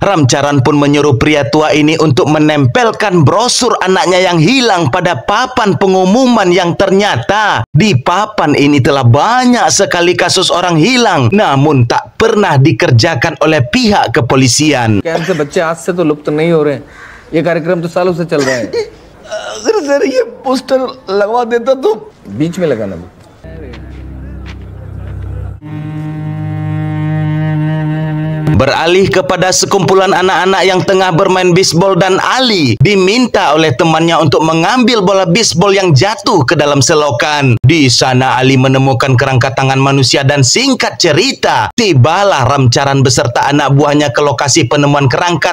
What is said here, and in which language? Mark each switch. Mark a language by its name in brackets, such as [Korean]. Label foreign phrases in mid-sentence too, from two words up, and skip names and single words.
[Indonesian] Ramcharan pun menyuruh pria tua ini untuk menempelkan brosur anaknya yang hilang pada papan pengumuman yang ternyata di papan ini telah banyak sekali kasus orang hilang namun tak pernah dikerjakan oleh pihak kepolisian. [Hindi] कैंप से बच्चे आज से तो लुप्त नहीं हो रहे हैं। ये कार्यक्रम तो सालों से चल रहा है। अगर सर ये पोस्टर लगवा देता तो बीच में लगाना। [Indonesian] Beralih kepada sekumpulan anak-anak yang tengah bermain bisbol, dan Ali diminta oleh temannya untuk mengambil bola bisbol yang jatuh ke dalam selokan. Di sana Ali menemukan kerangka tangan manusia dan singkat cerita, tibalah Ramcharan beserta anak buahnya ke lokasi penemuan kerangka.